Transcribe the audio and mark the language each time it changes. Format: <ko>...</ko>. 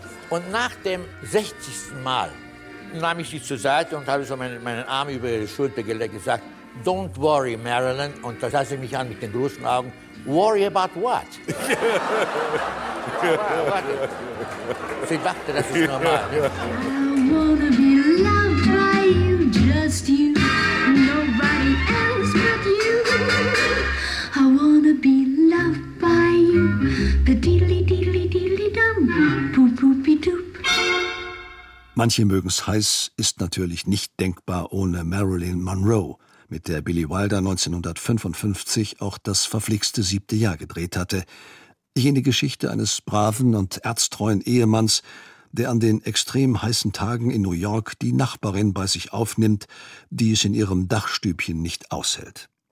<de>Und nach dem 60. Mal nahm ich sie zur Seite und habe so meinen Arm über ihre Schulter gelegt und gesagt,</de> <en>don't worry,</en> <de>Marilyn. Und da sah sie mich an mit den großen Augen.</de> <en>Worry about what?</en> <de>Sie dachte, das ist normal. Nicht?</de> <en>I wanna be loved by you, just you. Nobody else but you. I wanna be loved by you. The diddly diddly diddly dum. Boop boop doop.</en> <de>Manche mögen's heiß, ist natürlich nicht denkbar ohne Marilyn Monroe, mit der Billy Wilder 1955 auch das verflixte siebte Jahr gedreht hatte. Jene Geschichte eines braven und erztreuen Ehemanns, der an den extrem heißen Tagen in New York die Nachbarin bei sich aufnimmt, die es in ihrem Dachstübchen nicht aushält.</de>